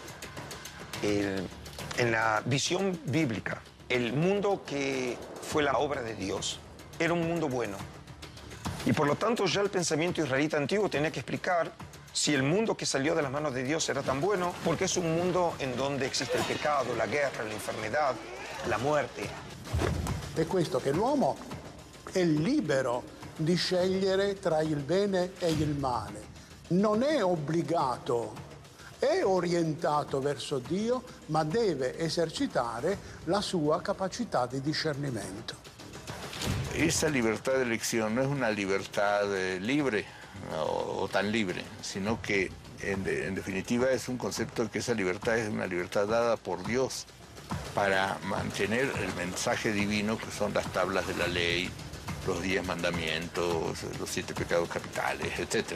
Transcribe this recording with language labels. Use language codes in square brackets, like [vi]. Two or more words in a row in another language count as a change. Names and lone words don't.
[es] En la visión bíblica, el mundo que fue la obra de Dios era un mundo bueno. Y por lo tanto ya el pensamiento israelita antiguo tenía que explicar si el mundo che salió de las manos de Dios era tan bueno, porque es un mundo en donde existe el pecado, la guerra, la enfermedad, la muerte. [it] È questo che l'uomo è libero di scegliere tra il bene e il male. Non è obbligato, è orientato verso Dio, ma deve esercitare la sua capacità di discernimento. [es] Esa libertad de elección no es una libertad libre o tan libre, sino que en definitiva es un concepto de que esa libertad es una libertad dada por Dios para mantener el mensaje divino, que son las tablas de la ley, los 10 mandamientos, los 7 pecados capitales, etc.